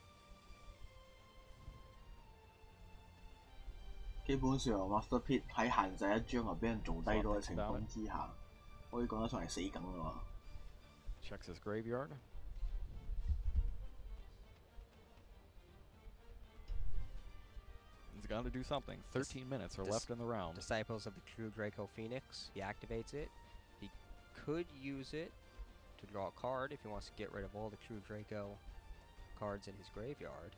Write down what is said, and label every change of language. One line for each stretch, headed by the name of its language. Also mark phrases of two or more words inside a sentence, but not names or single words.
Cantonese: 基本上 Master Pit 喺限制一張又俾人做低咗嘅情況之下，可以講得上係死梗㗎嘛。
English: Checks his graveyard. He's got to do something. 13 minutes are left in the round. Disciples of the True Draco Phoenix. He activates it. He could use it to draw a card if he wants to get rid of all the True Draco cards in his graveyard.